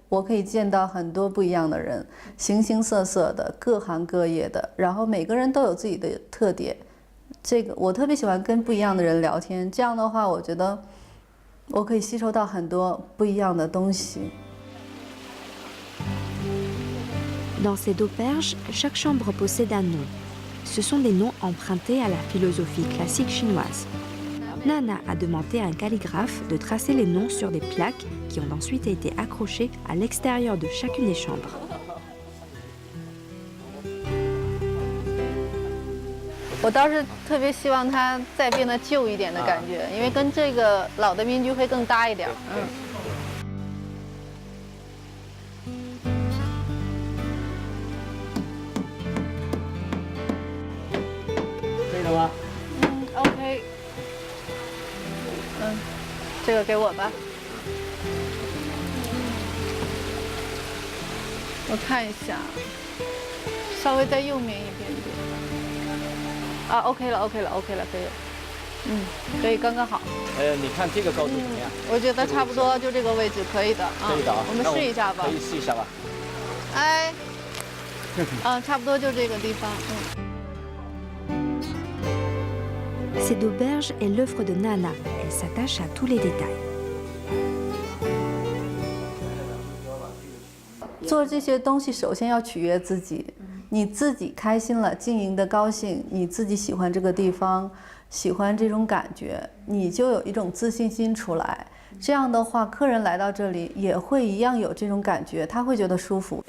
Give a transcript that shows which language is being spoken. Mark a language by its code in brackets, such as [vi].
[zh] 我可以见到很多不一样的人，形形色色的，各行各业的，然后每个人都有自己的特点。这个我特别喜欢跟不一样的人聊天，这样的话，我觉得我可以吸收到很多不一样的东西。 [fr] Dans cette auberge, chaque chambre possède un nom. Ce sont des noms empruntés à la philosophie classique chinoise. Nana a demandé à un calligraphe de tracer les noms sur des plaques qui ont ensuite été accrochées à l'extérieur de chacune des chambres. [zh] 我倒是特别希望它再变得旧一点的感觉，因为跟这个老的民居会更搭一点。 OK。这个给我吧。我看一下，稍微再右面一点点。 OK 了，可以了，可以了。可以，刚刚好。你看这个高度怎么样？我觉得差不多，就这个位置可以的啊。可以的啊。我们试一下吧。可以试一下吧。哎。差不多就这个地方。 [fr] Cette auberge est l'œuvre de Nana. Elle s'attache à tous les détails. [zh] 做这些东西，首先要取悦自己。你自己开心了，经营的高兴，你自己喜欢这个地方，喜欢这种感觉，你就有一种自信心出来。这样的话，客人来到这里也会一样有这种感觉，他会觉得舒服。